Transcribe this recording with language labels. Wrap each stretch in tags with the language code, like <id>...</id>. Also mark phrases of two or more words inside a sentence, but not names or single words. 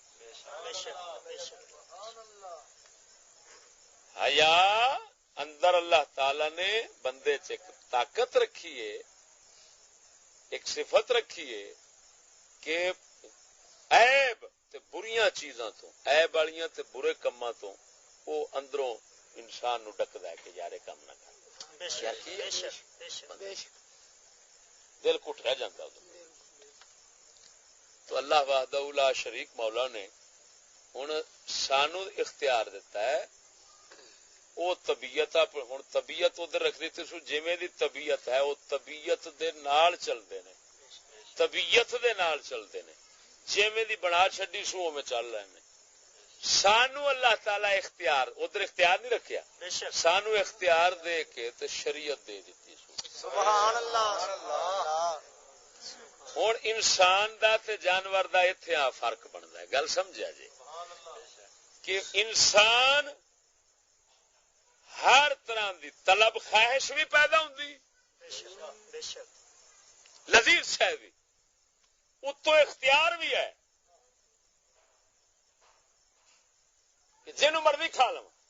<pa>حیا اندر اللہ تعالی نے بندے چ ایک طاقت رکھی ہے، ایک صفت رکھی ہے کہ عیب تے بریاں چیزاں تو، عیب والیاں تے برے کماں تو وہ اندروں انسان نو ڈکدا ہے کہ یار کام نہ کر، دل کٹیا جاتا. تو</pa> <ar>اللہ وحدہ لا شریک</ar> <pa>مولا نے ہن سانو اختیار دیتا ہے. وہ طبیعت ہوں طبیعت ادھر رکھ دیتی سو، جویں دی طبیعت ہے وہ طبیعت دے نال چلتے ہیں، طبیعت دے نال چلتے ہیں، جویں دی بنا چھڈی سو اوویں چل رہے ہیں. سانو اللہ تعالی اختیار ادھر اختیار نہیں رکھیا، سانو اختیار دے کے تے شریعت دے دیتی سو.</pa> <ar>سبحان اللہ.</ar> <pa>ہوں انسان دا تے جانور دا ایتھے آ فرق بنتا ہے، گل سمجھا جی کہ انسان ہر طرح دی طلب خواہش بھی پیدا ہوندی، لذیذ شے بھی، اتوں اختیار بھی ہے کہ جنوں مرضی کھا لو.</pa>